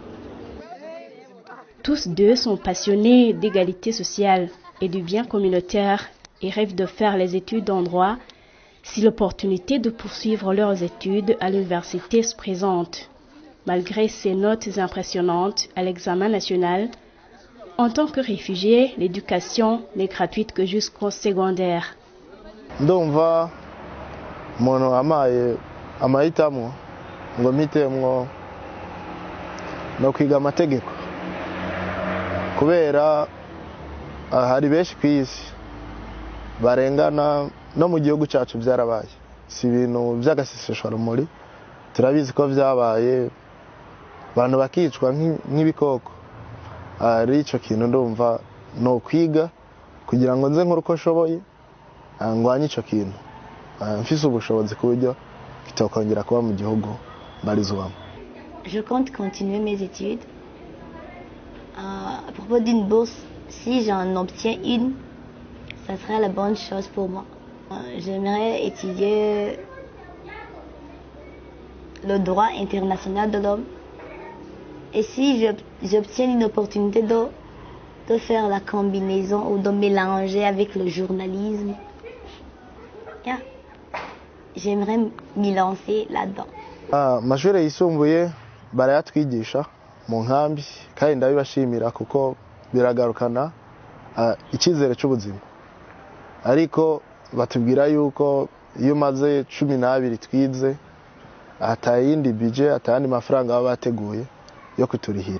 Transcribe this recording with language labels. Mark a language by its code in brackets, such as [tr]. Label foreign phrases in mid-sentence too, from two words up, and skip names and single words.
[fr] Tous deux sont passionnés d'égalité sociale et du bien communautaire et rêvent de faire les études en droit si l'opportunité de poursuivre leurs études à l'université se présente. Malgré ses notes impressionnantes à l'examen national, en tant que réfugié, l'éducation n'est gratuite que jusqu'au secondaire. [rn] Ndumva umuntu amaye amahitamo ngo mpitemwo no kwiga amategeko kubera hari benshi ku isi barengana no mu gihugu cyacu byarabaye si ibintu by'agaseseshwarumuri turabizi ko byabaye abantu bakicwa nk'ibikoko ari icyo kintu ndumva no kwiga kugira ngo nze nk'uko nshoboye ngwanye icyo kintu mfise ubushobozi ku buryo kitokongera kuba mu gihugu mbarizwamo. [fr] Je compte continuer mes études. À propos d'une bourse, si j'en obtiens une, ça serait la bonne chose pour moi. J'aimerais étudier le droit international de l'homme. Et si j'obtiens une opportunité de faire la combinaison ou de mélanger avec le journalisme, j'aimerais m'y lancer là-dedans. [rn] Amashuri yisumbuye barayatwigisha mu nkambi kandi ndabibashimira kuko biragarukana icyizere cy'ubuzima, ariko batubwira yuko iyo umaze 12 twize atayindi budget atayandi mafaranga baba bateguye yo kuturihira.